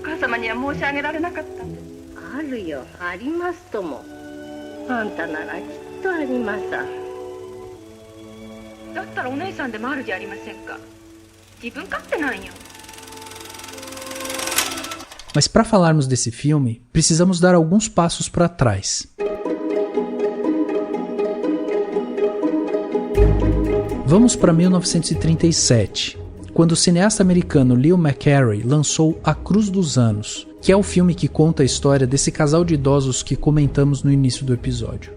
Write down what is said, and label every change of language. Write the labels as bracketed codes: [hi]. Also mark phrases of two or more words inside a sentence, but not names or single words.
[ja] 様には申し上げられなかったんです。あるよ、ありますとも。あんたならきっとあります。だったらお姉さんでもあるじゃありませんか。自分勝手なんよ。 [pt] Mas para falarmos desse filme, precisamos dar alguns passos para trás. Vamos para 1937, quando o cineasta americano Leo McCarey lançou A Cruz dos Anos, que é o filme que conta a história desse casal de idosos que comentamos no início do episódio.